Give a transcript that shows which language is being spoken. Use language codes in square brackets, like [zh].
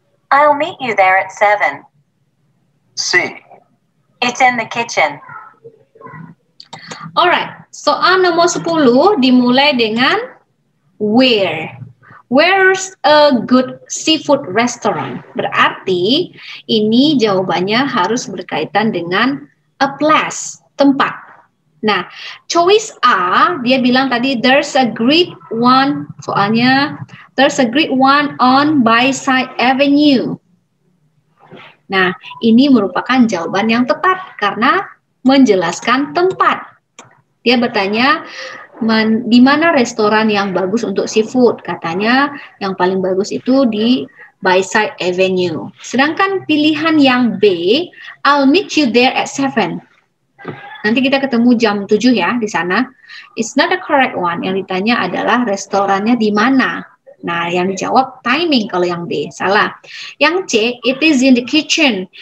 [en] I'll meet you there at 7. C. It's in the kitchen. [id] Alright, soal nomor 10 dimulai dengan where. [en] Where's a good seafood restaurant? [id] Berarti ini jawabannya harus berkaitan dengan a place, tempat. Nah, [en] choice A, [id] dia bilang tadi [en] there's a great one, [id] soalnya [en] there's a great one on Bayside Avenue. [id] Nah, ini merupakan jawaban yang tepat karena menjelaskan tempat. Dia bertanya, di mana restoran yang bagus untuk seafood? Katanya yang paling bagus itu di Bayside Avenue. Sedangkan pilihan yang B, [en] I'll meet you there at 7. [id] Nanti kita ketemu jam 7 ya di sana. [en] It's not the correct one. [id] Yang ditanya adalah restorannya di mana. Nah, yang dijawab timing kalau yang B. Salah. Yang C, [en] it is in the kitchen.